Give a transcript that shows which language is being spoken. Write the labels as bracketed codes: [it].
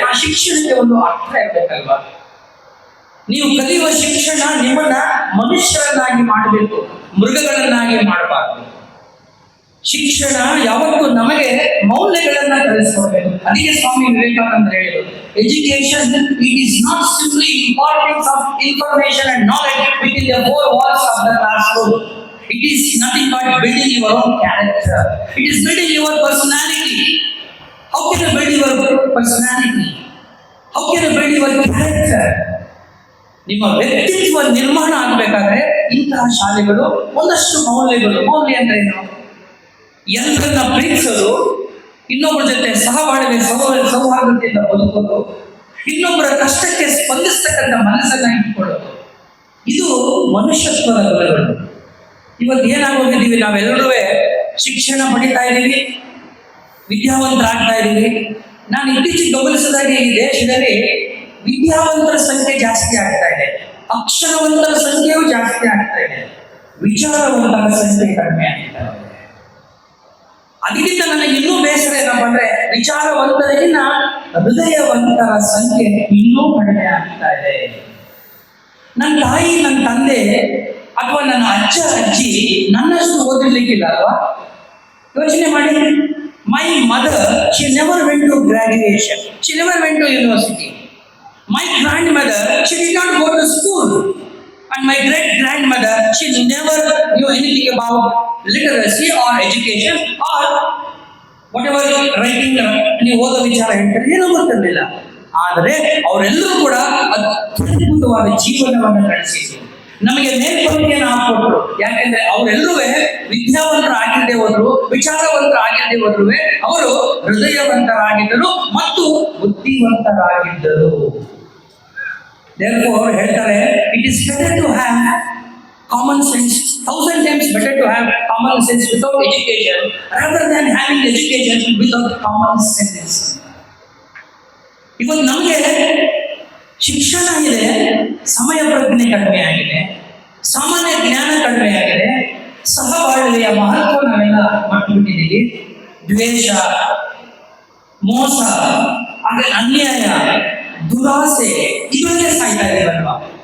[kn] ಆ ಶಿಕ್ಷಣಕ್ಕೆ ಒಂದು ಅರ್ಥ ಇರಬೇಕಲ್ವಾ? ನೀವು ಕಲಿಯುವ ಶಿಕ್ಷಣ ನಿಮ್ಮನ್ನ ಮನುಷ್ಯರನ್ನಾಗಿ ಮಾಡಬೇಕು, ಮೃಗಗಳನ್ನಾಗಿ ಮಾಡಬಾರದು. ಶಿಕ್ಷಣ ಯಾವತ್ತೂ ನಮಗೆ ಮೌಲ್ಯಗಳನ್ನ ಕಲಿಸ್ಕೊಡ್ಬೇಕು. ಅದಕ್ಕೆ ಸ್ವಾಮಿ ವಿವೇಕಾನಂದ ಹೇಳಿದರು, [en] Education it is not simply importance of information and knowledge with the four walls of the classroom. It is nothing but building your own character. It is building your personality. How can you build your personality? How can you build your character? [kn] ನಿಮ್ಮ ವ್ಯಕ್ತಿತ್ವ ನಿರ್ಮಾಣ ಆಗಬೇಕಾದ್ರೆ ಇಂತಹ ಶಾಲೆಗಳು ಒಂದಷ್ಟು ಮೌಲ್ಯಗಳು. ಮೌಲ್ಯ ಅಂದ್ರೆ ಏನು? ಎಲ್ಲರನ್ನ ಪ್ರೀತಿಸೋದು, ಇನ್ನೊಬ್ಬರ ಜೊತೆ ಸಹಬಾಳ್ವೆ ಸೌಹಾರ್ದತೆಯಿಂದ ಬದುಕೋದು, ಇನ್ನೊಬ್ಬರ ಕಷ್ಟಕ್ಕೆ ಸ್ಪಂದಿಸ್ತಕ್ಕಂಥ ಮನಸ್ಸನ್ನ ಇಟ್ಕೊಳ್ಳೋದು, ಇದು ಮನುಷ್ಯತ್ವದ ಗುಣಗಳು. ಇವತ್ತು ಏನಾಗೋಗಿದ್ದೀವಿ, ನಾವೆಲ್ಲರೂ ಶಿಕ್ಷಣ ಪಡಿತಾ ಇದ್ದೀವಿ, ವಿದ್ಯಾವಂತರಾಗ್ತಾ ಇದ್ದೀವಿ. ನಾನು ಇತ್ತೀಚೆಗೆ ಗಮನಿಸಿದಾಗೆ ಈ ದೇಶದಲ್ಲಿ ವಿದ್ಯಾವಂತರ ಸಂಖ್ಯೆ ಜಾಸ್ತಿ ಆಗ್ತಾ ಇದೆ, ಅಕ್ಷರವಂತರ ಸಂಖ್ಯೆಯೂ ಜಾಸ್ತಿ ಆಗ್ತಾ ಇದೆ, ವಿಚಾರವಂತರ ಸಂಖ್ಯೆ ಕಡಿಮೆ ಆಗ್ತಾ ಇದೆ. ಅದಕ್ಕಿಂತ ನನಗೆ ಇನ್ನೂ ಬೇಸರ ಏನಪ್ಪ ಅಂದ್ರೆ, ವಿಚಾರವಂತರಿಗಿನ್ನ ಹೃದಯವಂತರ ಸಂಖ್ಯೆ ಇನ್ನೂ ಕಡಿಮೆ ಆಗ್ತಾ ಇದೆ. ನನ್ನ ತಾಯಿ, ನನ್ನ ತಂದೆ ಅಥವಾ ನನ್ನ ಅಜ್ಜ ಅಜ್ಜಿ ನನ್ನಷ್ಟು ಓದಿರ್ಲಿಕ್ಕಿಲ್ಲ ಅಲ್ವಾ? ಯೋಚನೆ ಮಾಡಿ. [en] My mother, she never went to graduation, she never went to university. My grandmother, she did not go to school, and my great grandmother, she never knew anything about literacy or education or whatever writing. [kn] ನೀವು ಓದೋ ವಿಚಾರ ಹೇಳ್ತಾರೆ, ಏನೂ ಗೊತ್ತಿರಲಿಲ್ಲ. ಆದರೆ ಅವರೆಲ್ಲರೂ ಕೂಡ ಅದ್ಭುತವಾದ ಜೀವನವನ್ನು ನಡೆಸಿದ್ರು, ನಮಗೆ ಮೇಲ್ಪಂಕ್ತಿಯನ್ನು ಹಾಕೊಟ್ರು. ಯಾಕೆಂದ್ರೆ ಅವರೆಲ್ಲರೂ ವಿದ್ಯಾವಂತರಾಗಿದ್ದೇ ಹೋದ್ರು, ವಿಚಾರವಂತರಾಗಿದ್ದೇ ಹೋದ್ರು, ಅವರು ಹೃದಯವಂತರಾಗಿದ್ದರು ಮತ್ತು ಬುದ್ಧಿವಂತರಾಗಿದ್ದರು. [en] Therefore [kn] ಹೇಳ್ತಾರೆ, [en] it is better to have common sense, 1000 times better to have common sense without education rather than having education without common sense. [kn] ಇವತ್ತು ನಮಗೆ ಶಿಕ್ಷಣ ಇದೆ, ಸಮಯ ಪ್ರಜ್ಞೆ ಕಡಿಮೆ ಆಗಿದೆ, ಸಾಮಾನ್ಯ ಜ್ಞಾನ ಕಡಿಮೆ ಆಗಿದೆ, ಸಹಬಾಳ್ವೆಯ ಮಹತ್ವ ನಾವೆಲ್ಲ ಮಟ್ಟುಬಿಟ್ಟಿದ್ದೀವಿ. ದ್ವೇಷ, ಮೋಸ, ಅನ್ಯಾಯ, ದುರಾಸೆ ಇವರೇ ಸಾಯ್ತಾ ಇದ್ದೀವಲ್ವಾ?